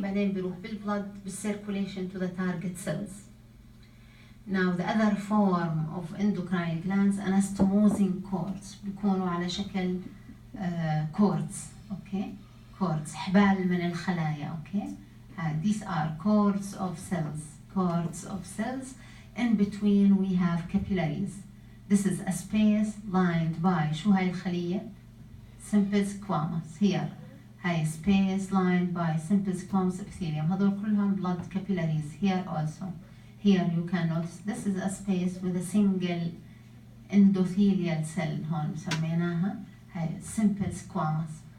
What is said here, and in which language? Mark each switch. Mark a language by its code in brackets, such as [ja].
[ar] بعدين بيروح بالبلد بالcirculation [en] to the target cells. Now the other form of endocrine glands, anastomosing cords, [ar] بيكونوا على شكل [en] cords. [ar] Okay, cords حبال من الخلايا. [en] Okay, these are cords of cells. In between we have capillaries. This is a space lined by [ar] شو هاي الخلية؟ [en] simple squamous. Here هاي space lined by simple squamous epithelium. [ar] هذول كلهم [en] blood capillaries. Here also. Here you can notice this is a space with a single endothelial cell. [ar] هون سميناها هاي simple squamous.